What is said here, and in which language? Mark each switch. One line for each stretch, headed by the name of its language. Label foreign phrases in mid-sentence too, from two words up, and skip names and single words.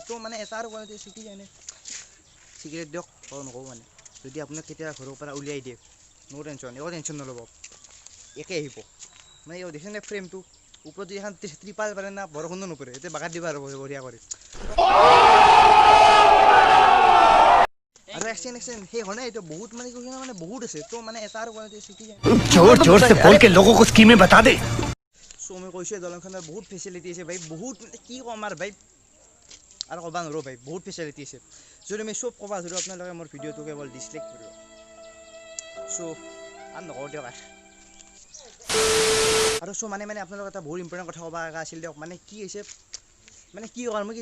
Assamese: তো মানে এটা আৰু কোৱালিটি আছে কি জানে, চিগাৰেট দিয়ক নক'ব, মানে যদি আপোনাক কেতিয়াবা ঘৰৰ পৰা উলিয়াই দিয়ে একো টেনশ্যন নল'ব, একে আহিব। মানে দেখিছেনে ফ্ৰেমটো ওপৰত যদি এখন ত্ৰিপাল পাৰে না, বৰষুণো নপৰে, এতিয়া বাগাত দিব আৰু বঢ়িয়া কৰি। এক্সেন সেই হয় না এইটো বহুত মানে কৈছে মানে বহুত আছে তো মানে এটা আৰু কোৱালিটি শিকি যায়
Hindi: जोर जोर से बोल के लोगों को स्कीमें बता दे
Assamese: সো মই কৈছোঁ দলংখনৰ বহুত ফেচিলিটি আছে ভাই বহুত মানে কি ক'ম আৰু ভাই আৰু ক'বা নোৱাৰোঁ ভাই বহুত ফেচিলিটি আছে যদি মই চব ক'বা ধৰোঁ আপোনালোকে মোৰ ভিডিঅ'টো কেৱল ডিছলাইক কৰিব চ' আৰু নকওঁ দিয়ক আৰু চ' মানে আপোনালোকে এটা বহুত ইম্পৰ্টেণ্ট কথা ক'ব লগা আছিল দিয়ক মানে কি হৈছে মানে কি ক'ম মই